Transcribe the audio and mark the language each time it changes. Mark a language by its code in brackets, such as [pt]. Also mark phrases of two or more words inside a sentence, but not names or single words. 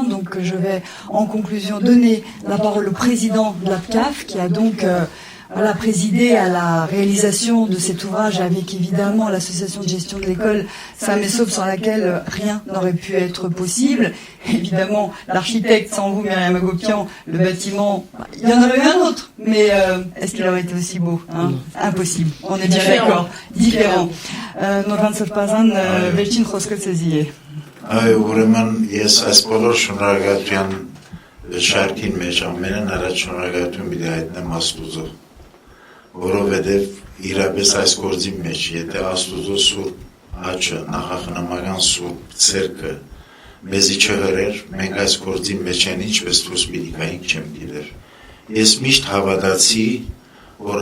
[fr] Donc, je vais, en conclusion, donner la parole au président de l'APCAF, qui a donc présidé à la réalisation de cet ouvrage avec évidemment l'association de gestion de l'école Samesov, sans laquelle rien n'aurait pu être possible. Évidemment, l'architecte, sans vous, Myriam Agopian, le bâtiment, il y en aurait eu un autre, mais est-ce qu'il aurait été aussi beau, hein? Impossible. On est bien d'accord. Différent. [hy] Norvan Serpazan, վերջին խոսքը ձեզի. Ուրեմն ես այս բոլոր շնորհակալության շարքին մեջ ամենն առաջ շնորհակալություն պիտի հայտնեմ Աստուծո, որովհետև իրապես այս գործի մեջ, եթե Աստուծո սուրբ աչքը, նախախնամական սուրբ ցերկը մեզի չհրեր, մենք այս գործի մեջ են ինչպես դուրս պիտի գայինք չեմ գիտեր։ Ես միշտ հավատացի, որ